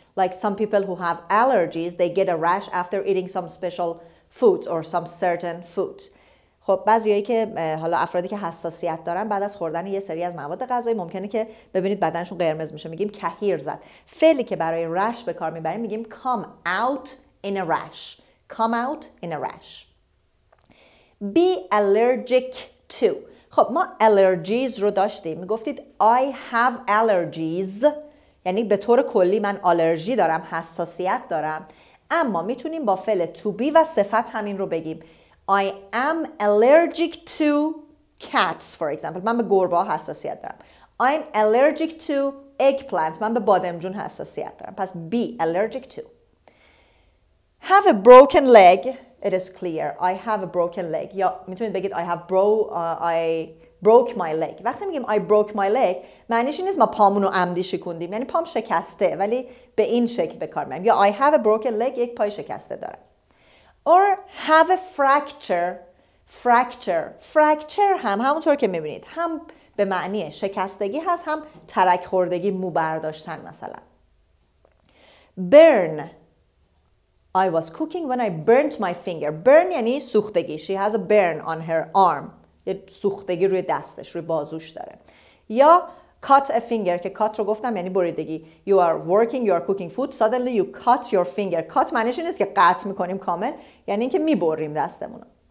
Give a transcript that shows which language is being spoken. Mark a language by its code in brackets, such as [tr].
[en] Like some people who have allergies, they get a rash after eating some special foods or some certain foods. [fa] خب بعضیایی که حالا افرادی که حساسیت دارن بعد از خوردن یه سری از مواد غذایی ممکنه که ببینید بدنشون قرمز میشه. میگیم کهیر زد. فعلی که برای رش به کار میبریم میگیم [en] come out in a rash. Come out in a rash. Be allergic to. [fa] خب ما allergies رو داشتیم. میگفتید [en] I have allergies. [fa] یعنی به طور کلی من آلرژی دارم، حساسیت دارم. اما میتونیم با فعل to be و صفت همین رو بگیم. [en] I am allergic to cats for example. [fa] من به گربه ها حساسیت دارم. [en] I'm allergic to eggplant. [fa] من به بادمجون حساسیت دارم. پس be allergic to. [en] Have a broken leg. It is clear. I have a broken leg. [fa] یا میتونید بگید [en] I broke my leg. [fa] وقتی میگیم [en] I broke my leg [fa] معنیش این نیست ما پامون رو عمدی شکوندیم، یعنی پام شکسته ولی به این شکل به کار میبریم. یا [en] I have a broken leg، [fa] یک پای شکسته دارم. [en] Or have a fracture [fa] هم همونطور که میبینید هم به معنی شکستگی هست هم ترک خوردگی، مو برداشتن مثلا. [en] Burn. I was cooking when I burnt my finger. [fa] Burn یعنی سوختگی. [en] She has a burn on her arm. [fa] یه سوختگی روی دستش، روی بازوش داره. یا cut a finger که cut رو گفتم یعنی بریدگی. [en] You are working, you are cooking food, suddenly you cut your finger. [fa] cut معنیش این نیست که قطع میکنیم کامل، یعنی اینکه میبریم دستمونو.